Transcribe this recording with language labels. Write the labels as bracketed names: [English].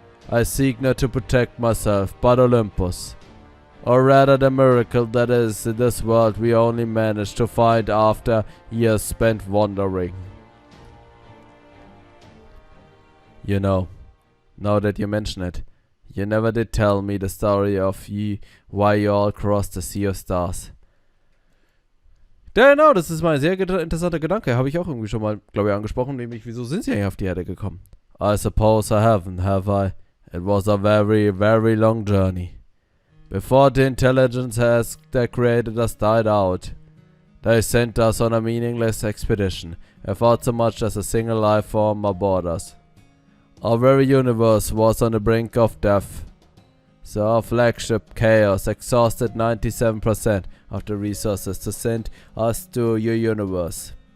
[English] I seek not to protect myself, but Olympus. Or rather the miracle that is in this world we only managed to find after years spent wandering. You know, now that you mention it, you never did tell me the story of why you all crossed the Sea of Stars. [German] Genau, das ist mal ein sehr interessanter Gedanke. Habe ich auch irgendwie schon mal, glaube ich, angesprochen, nämlich, wieso sind sie eigentlich auf die Erde gekommen? [English] I suppose I haven't, have I? It was a very, very long journey. Before the intelligence that created us died out, they sent us on a meaningless expedition without so much as a single life form aboard us. Our very universe was on the brink of death. So our flagship Chaos exhausted 97% of the resources to send us to your universe.